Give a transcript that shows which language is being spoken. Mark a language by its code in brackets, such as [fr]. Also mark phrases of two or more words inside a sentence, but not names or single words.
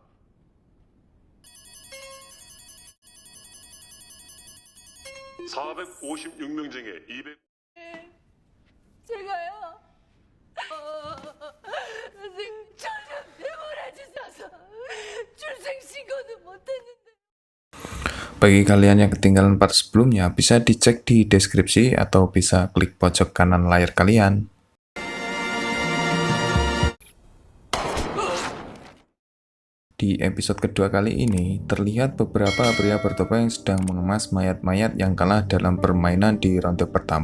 [ko] (456명) 중에 200... 제가요. 선생님 저좀 내보내주셔서 출생 신고도 못했는데. [id] Bagi kalian yang ketinggalan part sebelumnya, bisa dicek di deskripsi atau bisa klik pojok kanan layar kalian. Di episode kedua kali ini, terlihat beberapa pria bertopeng sedang mengemas mayat-mayat yang kalah dalam permainan di ronde pertama.